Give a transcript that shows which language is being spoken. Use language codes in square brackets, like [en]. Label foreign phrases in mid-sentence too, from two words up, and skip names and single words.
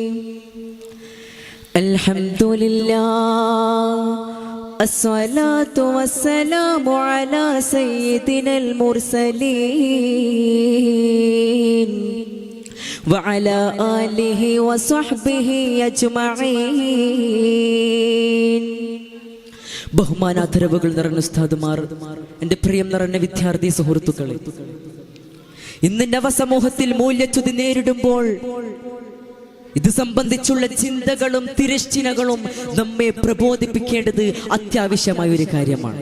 [ar] Alhamdulillah. الصلاة والسلام على سيد المرسلين وعلى آله وصحبه أجمعين. [ml] ബഹുമാനാദരവുകൾ നിറഞ്ഞ ഉസ്താദുമാർ, എൻ്റെ പ്രിയം നിറഞ്ഞ വിദ്യാർത്ഥി സുഹൃത്തുക്കളെ, ഇന്ന് നവസമൂഹത്തിൽ മൂല്യച്യുതി നേരിടുമ്പോൾ ഇത് സംബന്ധിച്ചുള്ള ചിന്തകളും തിരശ്ചിനകളും നമ്മെ പ്രബോധിപ്പിക്കേണ്ടത് അത്യാവശ്യമായ ഒരു കാര്യമാണ്.